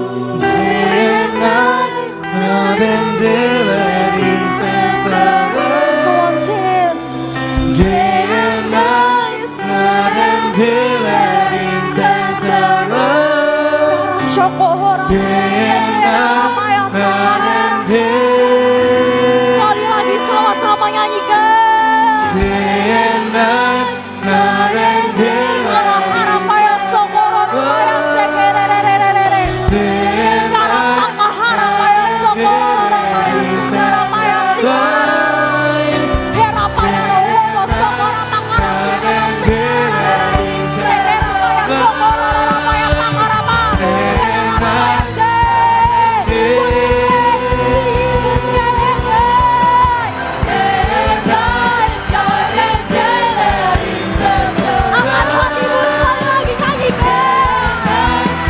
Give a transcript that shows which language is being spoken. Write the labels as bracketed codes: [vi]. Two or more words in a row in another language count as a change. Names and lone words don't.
[en] Come on, sing. Shoko hora. Maya sarara. [id] Sekali lagi sama-sama nyanyikan. Kara haramaya sokoro maya sekerererere. Kara saka haramaya sokoro maya sesara maya sikara. Hera pada roho sokoro makara maya sekererere. Sekera maya sokoro maya makara maya. Hera maya se. Angkat hatimu sekali lagi nyanyikan.